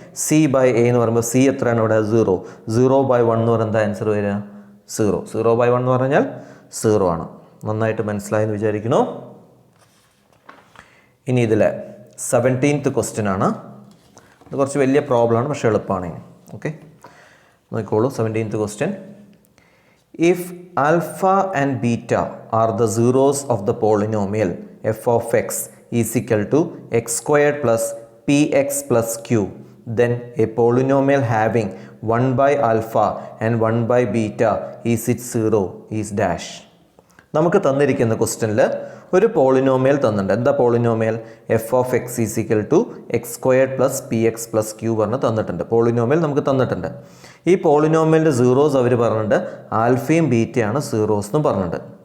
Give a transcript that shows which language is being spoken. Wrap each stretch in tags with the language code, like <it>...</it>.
<ml>C by A എന്ന് പറയുമ്പോൾ C എത്രയാണ് ഇവിടെ? 0. 0/1 എന്ന് പറയുന്നത് ആൻസർ വരിക 0. 0/1 എന്ന് പറഞ്ഞാൽ 0 ആണ്. നന്നായിട്ട് മനസ്സിലായെന്ന് വിചാരിക്കുന്നു. ഇനി ഇതിൽ 17th ക്വസ്റ്റ്യൻ ആണ്. ഇത് കുറച്ച് വലിയ പ്രോബ്ലമാണ്, പക്ഷേ എളുപ്പമാണ്. ഓക്കെ, നോക്കിക്കോളൂ. 17th question.</ml> <en>If alpha and beta are the zeros of the polynomial f of x is equal to x squared plus px plus q, then a polynomial having 1 by alpha and 1 by beta is its zero is dash.</en> <ml>നമുക്ക് തന്നിരിക്കുന്ന ക്വസ്റ്റ്യനിൽ ഒരു polynomial തന്നിട്ടുണ്ട്. എന്താ polynomial?</ml> <en>F of X is equal to X squared plus P X plus Q</en> <ml>പറഞ്ഞ് തന്നിട്ടുണ്ട്. Polynomial നമുക്ക് തന്നിട്ടുണ്ട്. ഈ പോളിനോമിയലിൻ്റെ സീറോസ് അവർ പറഞ്ഞിട്ടുണ്ട് ആൽഫയും ബീറ്റയാണ് സീറോസ് എന്നും പറഞ്ഞിട്ടുണ്ട്.</ml>